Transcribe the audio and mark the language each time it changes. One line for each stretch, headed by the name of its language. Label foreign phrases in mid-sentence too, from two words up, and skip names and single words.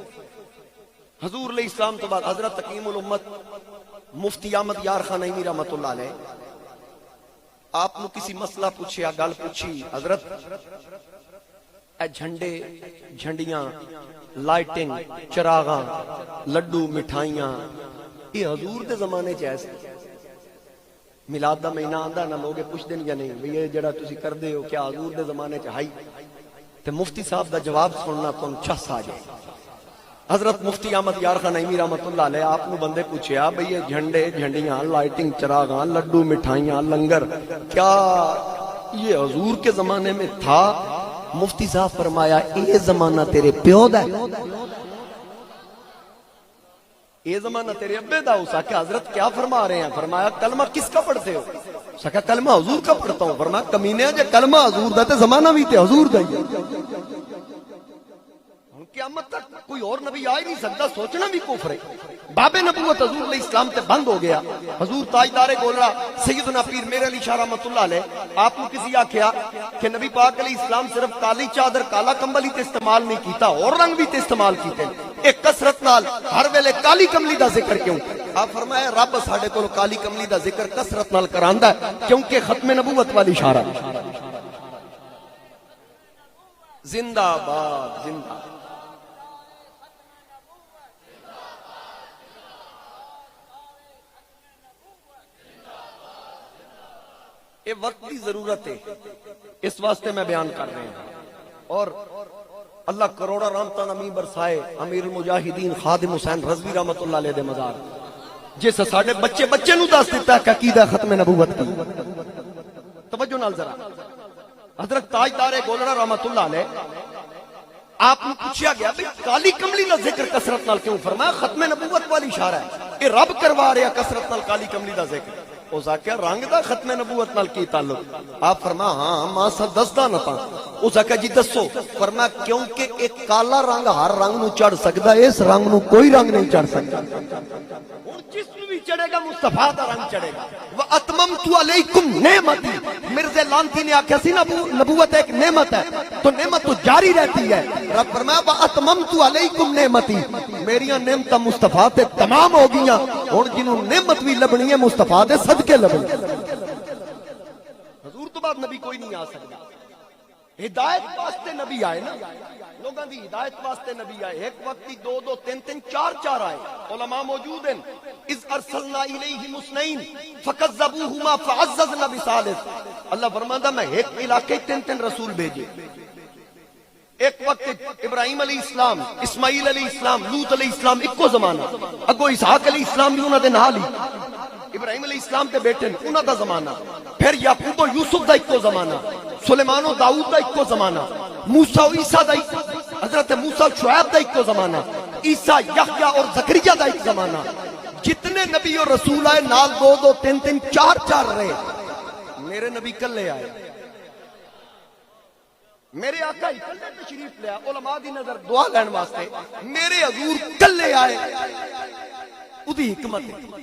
Punjabi: حضور
Arabic: علیہ السلام
Punjabi: تو بعد حضرت تقیم الامت مفتی احمد یار خان نعیمی
Arabic: رحمت اللہ علیہ
Punjabi: آپ نو کسی مسئلہ پوچھیا، گل پوچھی، حضرت اے جھنڈے جھنڈیاں لائٹنگ چراغاں لڈو مٹھائیاں یہ حضور دے زمانے چ ایسے میلاد دا مہینہ آندا نہ لوگ پوچھ دین یا نہیں بھئی یہ جڑا تسی کردے ہو کیا حضور دے زمانے چ ہائی؟ تے مفتی صاحب دا جواب سننا تم چس آ جائے. حضرت مفتی احمد یار خان نعیمی
Arabic: رحمت اللہ علیہ
Punjabi: آپ نو بندے پوچھیا بھئی یہ جھنڈے جھنڈیاں لائٹنگ چراغاں لڈو مٹھائیاں لنگر
Urdu: کیا یہ حضور کے زمانے میں تھا؟
Punjabi: مفتی صاحب فرمایا یہ زمانہ تیرے پیو دا ہے، یہ زمانہ تیرے ابے دا.
Urdu: اسا کہ حضرت کیا فرما رہے ہیں؟ فرمایا کلمہ کس کا پڑھتے ہو؟ اسا کہ کلمہ حضور کا پڑھتا ہوں.
Punjabi: فرمایا کمینے جے کلمہ حضور دا تے زمانہ بھی تے حضور دا ہی ہے.
Urdu: قیامت تک کوئی اور نبی آ ہی نہیں سکتا. سوچنا بھی کفر ہے.
Punjabi: باب نبوت حضور
Arabic: علیہ السلام
Punjabi: تے بند ہو گیا. حضور تاجدار گولڑا سیدنا پیر میرے علی شاہ
Arabic: رحمت اللہ علیہ
Punjabi: آپ کو کسی آکھیا کہ نبی پاک
Arabic: علیہ السلام
Punjabi: صرف کالی چادر کالا کمبل ہی تے استعمال نہیں کیتا اور رنگ بھی تے استعمال کیتے. ایک کثرت نال ہر ویلے کالی کملی دا ذکر کیوں؟ آپ فرمایا رب ساڈے کول کالی کملی دا ذکر کثرت نال کراندا ہے کیونکہ ختم نبوت والی اشارہ.
Urdu: زندہ باد زندہ. یہ وقت کی ضرورت ہے اس واسطے میں بیان کر رہے ہیں.
Punjabi: اور اللہ کروڑا رحمتاں نمی برسائے امیر المجاہدین خادم حسین رضوی
Arabic: رحمت اللہ علیہ
Punjabi: دے مزار جس ساڈے بچے نو دس دیتا ہے کہ عقیدہ ختم نبوت کی. توجہ نال ذرا حضرت تاجدار گولڑا
Arabic: رحمت اللہ علیہ
Punjabi: آپ کو پوچھا گیا بھئی کالی کملی دا ذکر کثرت نال کیوں؟ فرمایا ختم نبوت والی اشارہ ہے. یہ رب کروا رہا کثرت نال کالی کملی دا ذکر. اس آکھیا رنگ دا ختم نبوت نال کی تعلق؟ آپ فرمایا ہاں ماں سا دسدا نہ تاں. اس آکھیا جی دسو. فرمایا کیونکہ ایک کالا رنگ ہر رنگ نو چڑھ سکدا ہے، اس رنگ نو کوئی رنگ نہیں چڑھ سکتا. ہن جس نو بھی چڑھے گا مصطفیٰ دا رنگ چڑھے گا.
Arabic: وَأَتْمَمْتُ عَلَيْكُمْ نِعْمَتِي
Punjabi: مرزا لانتی نے آکھیا سی نبوت ایک نعمت ہے تو نعمت تو جاری رہتی ہے. رب فرمایا
Arabic: وَأَتْمَمْتُ عَلَيْكُمْ نِعْمَتِي
Punjabi: میریاں نعمتاں مصطفیٰ تے تمام ہو گئیاں. ہن جنوں نعمت بھی لبنی ہے مصطفیٰ دے صدقے لبنی. حضور تو بعد نبی کوئی نہیں آ سکتا. ہدایت واسطے نبی آئے نا، لوگاں دی ہدایت واسطے نبی آئے. ایک وقت دو دو تین تین چار آئے.
Urdu: علماء موجود ہیں.
Arabic: اذ ارسلنا الیہم اثنین فکذبوہما فعززنا بثالث.
Urdu: اللہ فرماتا میں ایک علاقے تین رسول بھیجے.
Punjabi: ایک وقت ابراہیم
Arabic: علیہ السلام،
Punjabi: اسماعیل
Arabic: علیہ السلام،
Punjabi: لوط
Arabic: علیہ السلام
Punjabi: اکو زمانہ. اگو اسحاق
Arabic: علیہ السلام
Punjabi: بھی انہاں دے نال ہی. ابراہیم
Arabic: علیہ السلام
Punjabi: تے بیٹے نے انہاں دا زمانہ، پھر یعقوب و یوسف دا اکو زمانہ، سلیمان و داؤد دا اکو زمانہ، موسیٰ و عیسیٰ دا حضرت موسیٰ و شعیب دا اکو زمانہ، عیسیٰ یحییٰ اور زکریا دا ایک زمانہ۔ جتنے نبی اور رسول آئے نال دو دو تین تین چار چار رہے، میرے نبی کلے آئے، میرے آقا ہی کلے تشریف لے آئے، علماء دی نظر دعا لین واسطے میرے حضور کلے آئے، ادھی حکمت ہے۔